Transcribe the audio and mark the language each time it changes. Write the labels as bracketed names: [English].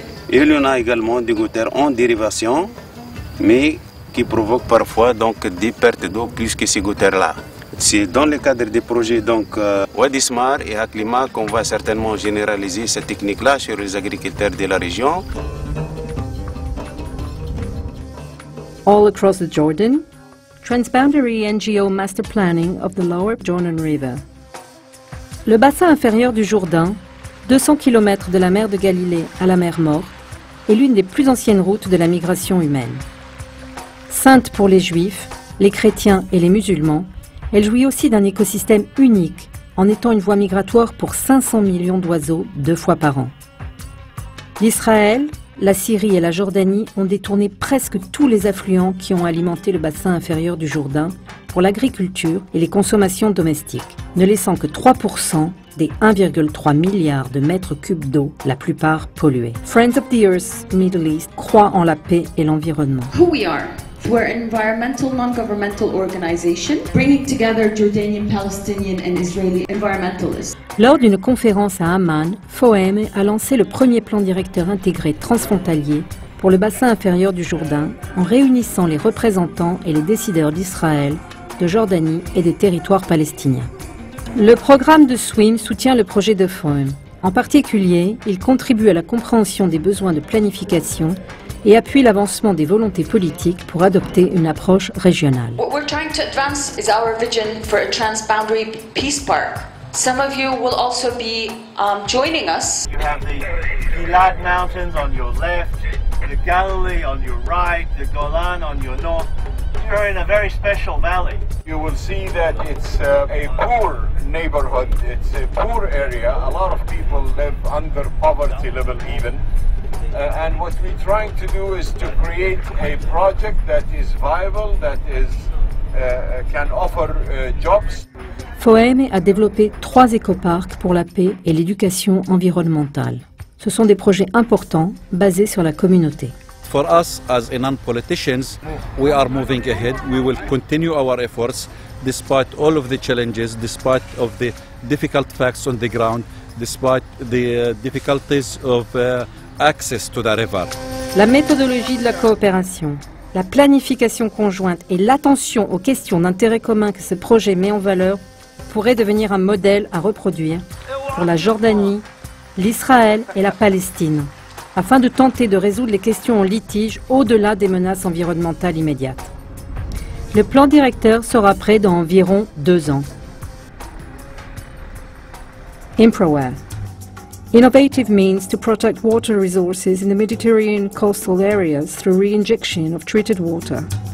[French] Et il y en a également des goutteurs en dérivation, mais qui provoquent parfois des pertes d'eau plus que ces goutteurs-là. C'est dans le cadre des projets Wadi Smar et Aklimas qu'on va certainement généraliser cette technique-là sur les agriculteurs de la région. [English] All across the Jordan, Transboundary NGO Master Planning of the Lower Jordan River. [French] Le bassin inférieur du Jourdain, 200 km de la mer de Galilée à la mer Morte, est l'une des plus anciennes routes de la migration humaine. Sainte pour les Juifs, les chrétiens et les musulmans, elle jouit aussi d'un écosystème unique en étant une voie migratoire pour 500 millions d'oiseaux 2 fois par an. L'Israël, la Syrie et la Jordanie ont détourné presque tous les affluents qui ont alimenté le bassin inférieur du Jourdain pour l'agriculture et les consommations domestiques, ne laissant que 3% des 1,3 milliard de mètres cubes d'eau, la plupart pollués. Friends of the Earth Middle East croit en la paix et l'environnement. [English] Who we are. We're an environmental non-governmental organization bringing together Jordanian, Palestinian and Israeli environmentalists. [French] Lors d'une conférence à Amman, FOEM a lancé le premier plan directeur intégré transfrontalier pour le bassin inférieur du Jourdain en réunissant les représentants et les décideurs d'Israël, de Jordanie et des territoires palestiniens. Le programme de SWIM soutient le projet de FOEM. En particulier, il contribue à la compréhension des besoins de planification et appuie l'avancement des volontés politiques pour adopter une approche régionale. [English] What we're trying to advance is our vision for a transboundary peace park. Some of you will also be joining us. You have the Gilad Mountains on your left, the Galilee on your right, the Golan on your north. You're in a very special valley. You will see that it's a poor neighborhood, it's a poor area. A lot of people live under poverty level even. And what we're trying to do is to create a project that is viable, that is can offer jobs. [French] FOEM a développé 3 écoparcs pour la paix et l'éducation environnementale. Ce sont des projets importants basés sur la communauté. [English] For us as non-politicians, we are moving ahead. We will continue our efforts despite all of the challenges, despite of the difficult facts on the ground, despite the difficulties of access to the river. [French] La méthodologie de la coopération, la planification conjointe et l'attention aux questions d'intérêt commun que ce projet met en valeur pourraient devenir un modèle à reproduire pour la Jordanie, l'Israël et la Palestine, afin de tenter de résoudre les questions en litige au-delà des menaces environnementales immédiates. Le plan directeur sera prêt dans environ 2 ans. [English] ImproWare. Innovative means to protect water resources in the Mediterranean coastal areas through reinjection of treated water.